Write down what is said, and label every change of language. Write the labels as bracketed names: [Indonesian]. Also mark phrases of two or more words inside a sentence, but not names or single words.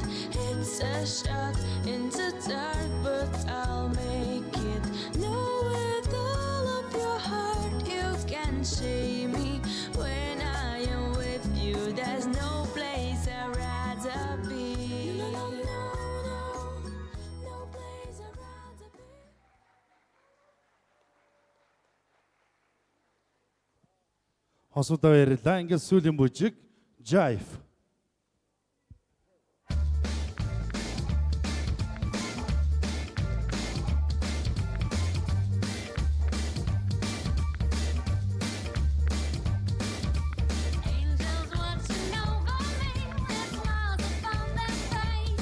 [English] It's a shot in the dark, but I'll make it. Know with all of your heart you can shame me. When I am with you, there's no place I'd rather be. No place I'd rather be. [Mongolian] Хосуудаа баярлалаа. Ингээд сүүлийн бүжиг Jive. [English] Angels watching over me with smiles upon their face.